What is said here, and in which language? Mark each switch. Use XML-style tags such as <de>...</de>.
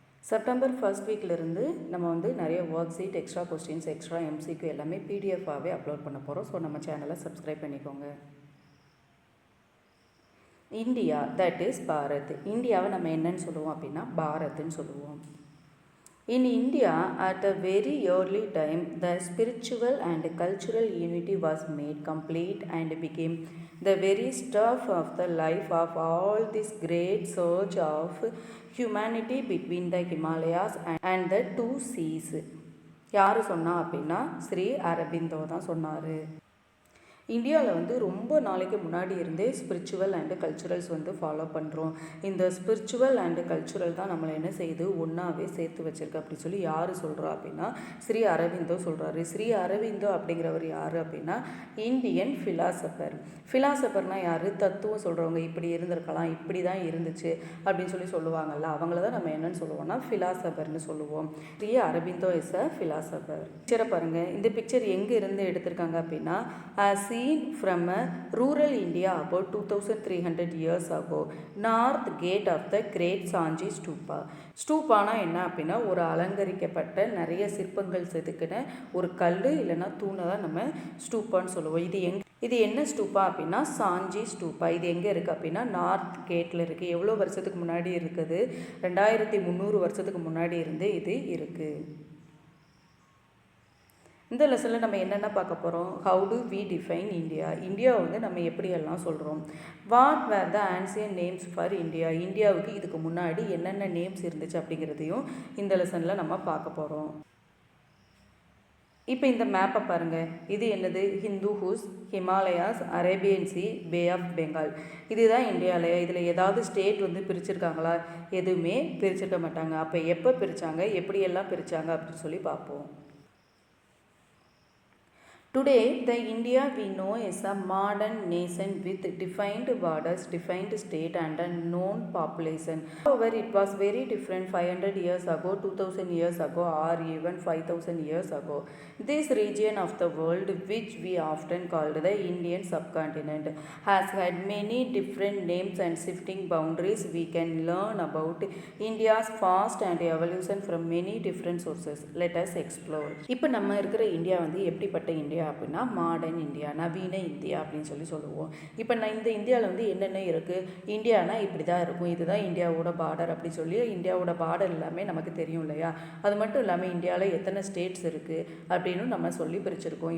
<ta>September first வீக்லேருந்து நம்ம நிறைய work sheet, extra questions, extra MCQ எல்லாமே PDF-ஆகவே அப்லோட் பண்ண போகிறோம். ஸோ நம்ம சேனலை சப்ஸ்கிரைப் பண்ணிக்கோங்க. India,</ta> <en>That is Bharat.</en> <ta>இந்தியாவை நம்ம என்னன்னு சொல்லுவோம் அப்படின்னா பாரத்ன்னு சொல்லுவோம்.</ta> <en>In India, at a very early time, the spiritual and cultural unity was made complete and became the very stuff of the life of all this great surge of humanity between the Himalayas and the two seas.</en> <ta>யார் சொன்னா அப்படின்னா ஸ்ரீ அரபிந்தோ தான் சொன்னார். இந்தியாவில் ரொம்ப நாளைக்கு முன்னாடி இருந்தே ஸ்பிரிச்சுவல் அண்டு கல்ச்சுரல்ஸ் ஃபாலோ பண்ணுறோம். இந்த ஸ்பிரிச்சுவல் அண்டு கல்ச்சுரல் தான் நம்மளை என்ன செய்யுது, ஒன்றாவே சேர்த்து வச்சுருக்கு அப்படின்னு சொல்லி யார் சொல்கிறா அப்படின்னா ஸ்ரீ அரவிந்தோ சொல்கிறாரு. ஸ்ரீ அரவிந்தோ அப்படிங்கிறவர் யார் அப்படின்னா இந்தியன் ஃபிலாசபர்னால் யார், தத்துவம் சொல்கிறவங்க. இப்படி இருந்திருக்கலாம், இப்படி தான் இருந்துச்சு அப்படின்னு சொல்லுவாங்கள்ல, அவங்கள தான் நம்ம என்னன்னு சொல்லுவோம்னா ஃபிலாசபர்னு சொல்லுவோம்.</ta> <en>Sri Aurobindo is a philosopher.</en> <ta>பிக்சரை பாருங்கள். இந்த பிக்சர் எங்கே இருந்து எடுத்திருக்காங்க அப்படின்னா</ta> <en>seen from a rural India about 2300 years ago, north gate of the great Sanji Stupa.</en> <ta>ஸ்டூப்பானா என்ன அப்படின்னா ஒரு அலங்கரிக்கப்பட்ட நிறைய சிற்பங்கள் செதுக்கின ஒரு கல் இல்லைன்னா தூணை தான் நம்ம ஸ்டூப்பான்னு சொல்லுவோம். இது என்ன ஸ்டூப்பா அப்படின்னா சாஞ்சி ஸ்டூப்பா. இது எங்கே இருக்குது அப்படின்னா நார்த் கேட்டில் இருக்குது. எவ்வளோ வருஷத்துக்கு முன்னாடி இருக்குது? 2300 வருஷத்துக்கு முன்னாடி இருந்து இது இருக்குது. இந்த லெசனில் நம்ம என்னென்ன பார்க்க போகிறோம்?</ta> <en>How do we define India?</en> <ta>இந்தியாவை நம்ம எப்படியெல்லாம் சொல்கிறோம்?</ta> <en>What were the ancient names for India?</en> <ta>இந்தியாவுக்கு இதுக்கு முன்னாடி என்னென்ன நேம்ஸ் இருந்துச்சு அப்படிங்கிறதையும் இந்த லெசனில் நம்ம பார்க்க போகிறோம். இப்போ இந்த மேப்பை பாருங்கள். இது என்னது? Hindu whose, Himalayas, Arabian sea, bay of Bengal. இதுதான் இந்தியாவிலையா? இதில் ஏதாவது ஸ்டேட் பிரிச்சிருக்காங்களா? எதுவுமே பிரிச்சிருக்க மாட்டாங்க. அப்போ எப்போ பிரித்தாங்க, எப்படியெல்லாம் பிரித்தாங்க அப்படின்னு சொல்லி பார்ப்போம்.</ta> <en>Today, the India we know is a modern nation with defined borders, defined state and a known population. However, it was very different 500 years ago, 2000 years ago or even 5000 years ago. This region of the world, which we often called the Indian subcontinent, has had many different names and shifting boundaries. We can learn about India's past and evolution from many different sources. Let us explore.</en> <ta>இப்போ நம்ம இருக்கிற India எப்படிப்பட்ட India அப்படின்னா modern India, நவீன India அப்படின்னு சொல்லுவோம். இப்போ இந்த இந்தியாவில் என்னென்ன இருக்குது? இந்தியானா இப்படி தான் இருக்கும், இதுதான் இந்தியாவோட பார்டர் அப்படி சொல்லி இந்தியாவோட பார்டர் எல்லாமே நமக்கு தெரியும் இல்லையா? அது மட்டும் இல்லாமல் இந்தியாவில் எத்தனை ஸ்டேட்ஸ் இருக்குது அப்படின்னு நம்ம சொல்லி பிரிச்சிருக்கோம்.</ta>